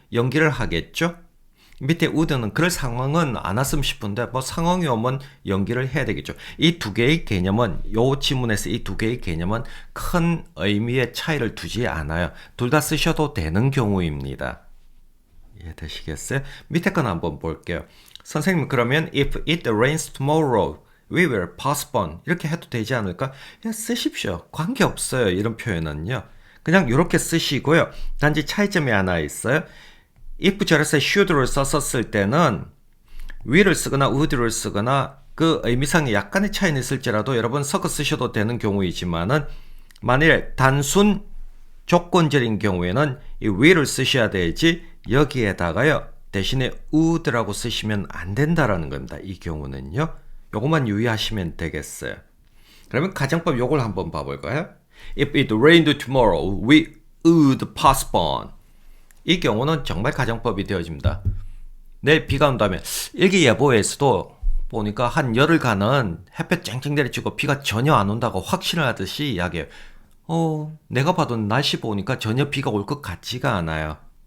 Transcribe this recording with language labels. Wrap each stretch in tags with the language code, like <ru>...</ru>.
<ko>연기를 하겠죠? 밑에 would는 그럴 상황은 안 왔으면 싶은데 뭐 상황이 오면 연기를 해야 되겠죠. 이 두 개의 개념은 요 지문에서 이 두 개의 개념은 큰 의미의 차이를 두지 않아요. 둘 다 쓰셔도 되는 경우입니다. 이해되시겠어요? 밑에 건 한번 볼게요. 선생님 그러면</ko> <en>if it rains tomorrow we will postpone</en> <ko>이렇게 해도 되지 않을까? 그냥 쓰십시오. 관계없어요. 이런 표현은요. 그냥 이렇게 쓰시고요. 단지 차이점이 하나 있어요. if 절에서 should를 썼을 때는 will을 쓰거나 would를 쓰거나 그 의미상에 약간의 차이는 있을지라도 여러분 섞어 쓰셔도 되는 경우이지만은 만일 단순 조건절인 경우에는 이 will을 쓰셔야 되지 여기에다가요 대신에 would라고 쓰시면 안 된다라는 겁니다. 이 경우는요. 요것만 유의하시면 되겠어요. 그러면 가정법 요걸 한번 봐볼까요?</ko> <en>If it rained tomorrow, we would postpone.</en> <ko>이 경우는 정말 가정법이 되어집니다. 내일 비가 온다면 일기예보에서도 보니까 한 열흘간은 햇볕 쨍쨍 내리치고 비가 전혀 안 온다고 확신을 하듯이 이야기해요. 내가 봐도 날씨 보니까 전혀 비가 올 것 같지가 않아요.</ko>